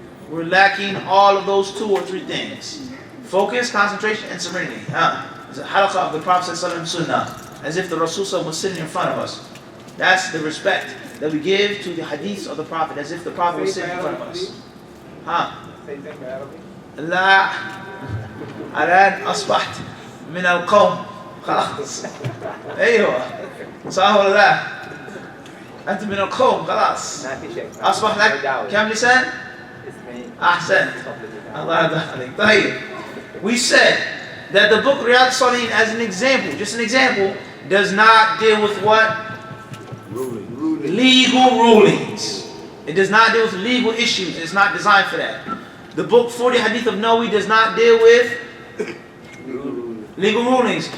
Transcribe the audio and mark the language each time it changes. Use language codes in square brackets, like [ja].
[en] We're lacking all of those two or three things. Focus, concentration, and serenity. It's a halaqah of the Prophet ﷺ sunnah. As if the Rasul was sitting in front of us. That's the respect that we give to the hadiths of the Prophet, as if the Prophet was sitting in front of us. [ar] لا الآن أصبحت من القوم خلاص أيوة صح ولا لا أنت من القوم خلاص أصبح لك كم لسان أحسن الله يرضى عليك طيب. [en] We said that the book Riyadh al-Salihin, as an example, just an example, does not deal with what? Legal rulings. It does not deal with legal issues. It's not designed for that. The book 40 Hadith of Nawawi does not deal with legal rulings.